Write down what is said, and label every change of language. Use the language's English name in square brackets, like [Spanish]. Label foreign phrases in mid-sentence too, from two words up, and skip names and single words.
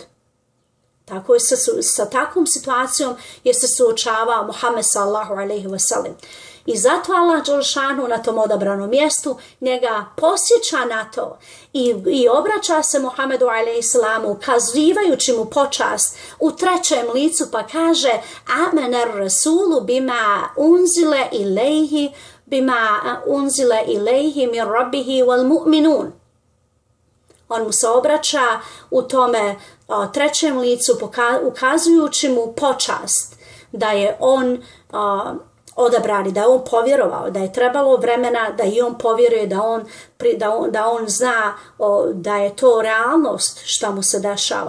[Bosnian] Tako je sa takvom situacijom je se suočavao Muhammed [Arabic] صلى الله عليه وسلم. [Bosnian] I zato Allah dželešanu na tom odabranom mjestu njega posjeća na to i obraća se Muhammedu alejhisselamu ukazivajući mu počast u trećem licu, pa kaže [Arabic] آمن الرسول بما أنزل إليه من ربه والمؤمنون. [Bosnian] On mu se obraća u tome trećem licu ukazujući mu počast da je on odabrani, da je on povjerovao, da je trebalo vremena da i on povjeruje, da on zna da je to realnost šta mu se dešava.